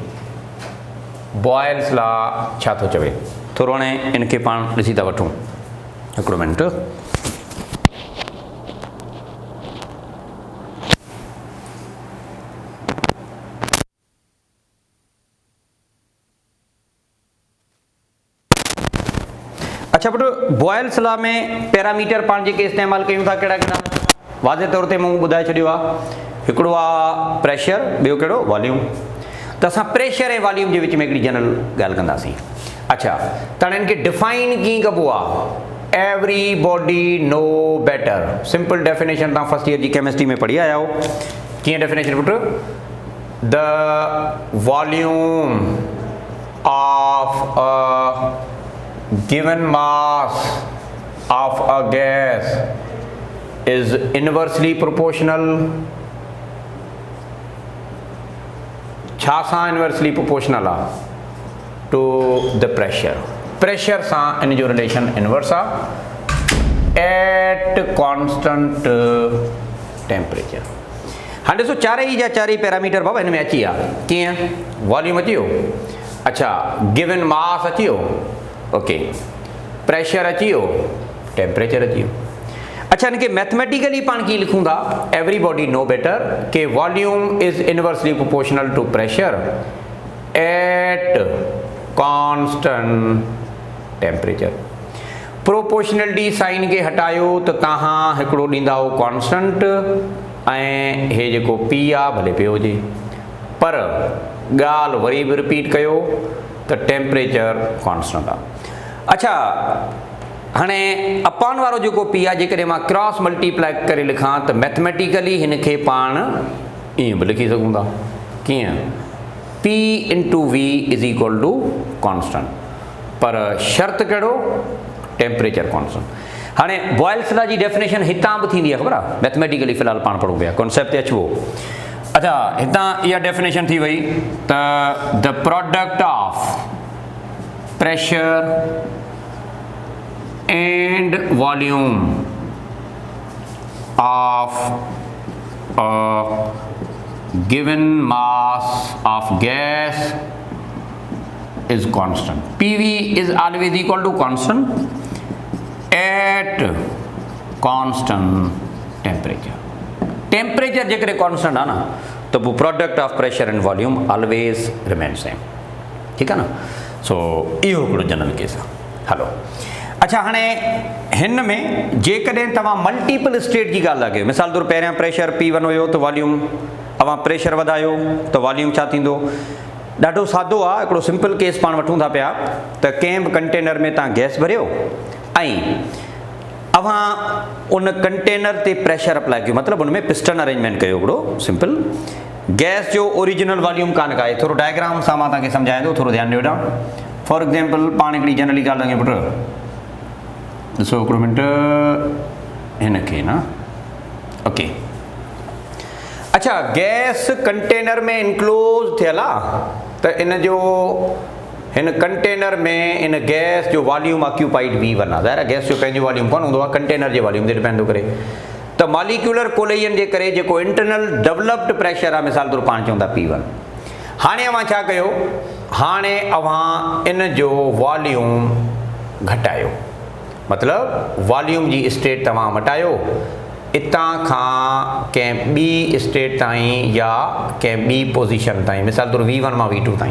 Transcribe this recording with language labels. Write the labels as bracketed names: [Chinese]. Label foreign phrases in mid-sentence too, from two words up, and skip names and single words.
[Sindhi] बॉयल्स लॉ छा थो चवे, थोरो हाणे इनखे पाण ॾिसी था वठूं, हिकिड़ो मिंट। अच्छा पुटु, बॉयल्स लॉ में पैरामीटर पाण जेके इस्तेमालु कयूं था कहिड़ा कहिड़ा वाज़े तौर ते मूं ॿुधाए छॾियो आहे, हिकिड़ो आहे प्रेशर, ॿियो कहिड़ो वॉल्यूम। त असां प्रेशर ऐं वॉल्यूम जे विच में हिकिड़ी जनरल ॻाल्हि कंदासीं। अच्छा, त हाणे हिनखे डिफाइन कीअं कबो आहे? [English] everybody know better. simple definition [Sindhi] तव्हां [English] first year [Sindhi] जी केमिस्ट्री में पढ़ी आया हो। [English] कीअं डेफिनेशन पुट? the volume of a given mass of a gas is inversely proportional [Sindhi] छा सां [English] inversely proportional आहे? to the pressure [Sindhi] सां इन जो [English] relation inverse आहे at constant temperature। [Sindhi] हाणे ॾिसो चारई जा चारई पैरामीटर बाबा हिन में अची विया। कीअं? वॉल्यूम अची वियो, अच्छा [English] given mass [Sindhi] अची वियो, ओके, प्रेशर अची वियो, टेम्परेचर अची वियो। अच्छा, इनके मैथमेटिकली पाण कीअं लिखूं था? [English] everybody know better के volume is inversely proportional to pressure at constant temperature. proportionality sign [Sindhi] खे हटायो त तव्हां हिकिड़ो ॾींदा हो कॉन्स्टेंट ऐं हे जेको पी आहे भले पियो हुजे, पर ॻाल्हि वरी बि रिपीट कयो त [English] temperature constant [Sindhi] आहे। अच्छा, हाणे अपॉन वारो जेको पी आहे जेकॾहिं मां [English] cross multiply [Sindhi] करे लिखां त मैथमेटिकली हिनखे पाण ईअं बि लिखी सघूं था। कीअं? [English] P into V is equal to constant, [Sindhi] पर शर्त कहिड़ो? [English] temperature constant. [Sindhi] हाणे बॉयल्स लॉ जी डेफिनेशन हितां बि थींदी आहे, ख़बर आहे? मैथमेटिकली फ़िलहाल पाण पढ़ूं पिया, कॉन्सेप्ट ते अचिबो। अच्छा, हितां इहा [English] डेफिनेशन [Sindhi] थी वई त [English] the product of pressure and volume of a given mass of gas is constant. PV is always equal to constant at constant temperature. Temperature जेकॾहिं constant [Sindhi] आहे न त पोइ [English] product of pressure and volume always remains same। [Sindhi] ठीकु आहे न? सो इहो हिकिड़ो जनरल केस आहे। हलो, अच्छा, हाणे हिन में जेकॾहिं तव्हां [English] multiple state [Sindhi] जी ॻाल्हि था कयो, मिसाल तौरु पहिरियां प्रेशर P1 हुयो त वॉल्यूम, अवां प्रेशर वधायो त वॉल्यूम छा थींदो? ॾाढो सादो आहे, हिकिड़ो [English] simple case [Sindhi] पाण वठूं था पिया त कंहिं बि कंटेनर में तव्हां गैस भरियो ऐं अवां उन कंटेनर ते प्रेशर अप्लाई कयो, मतिलबु उन में [English] piston arrangement [Sindhi] कयो। हिकिड़ो [English] simple gas [Sindhi] जो [English] original volume [Sindhi] कान का आहे। थोरो डायग्राम सां मां तव्हांखे सम्झायां थो, थोरो ध्यानु ॾियो वेठा। [English] for example [Sindhi] पाण हिकिड़ी जनरली ॻाल्हि लॻे पुटु, ॾिसो हिकिड़ो मिंट हिनखे न, ओके। अच्छा, [English] gas container [Sindhi] में इनक्लोज थियल आहे त इन जो हिन कंटेनर में इन गैस जो [English] volume occupied [Sindhi] V1 आहे। ज़ाहिर आहे गैस जो पंहिंजो वॉल्यूम कोन हूंदो आहे, कंटेनर जे वॉल्यूम ते डिपेंड थो करे। त [English] molecular collision [Sindhi] जे करे जेको [English] internal developed pressure [Sindhi] आहे, मिसाल तौरु पाण चऊं था P1। हाणे अवां छा कयो? हाणे अवां इन जो वॉल्यूम घटायो, मतिलबु वॉल्यूम जी स्टेट तव्हां मटायो इतां खां कंहिं ॿी स्टेट ताईं या कंहिं ॿी पोज़ीशन ताईं, मिसाल तौरु V1 मां V2 ताईं।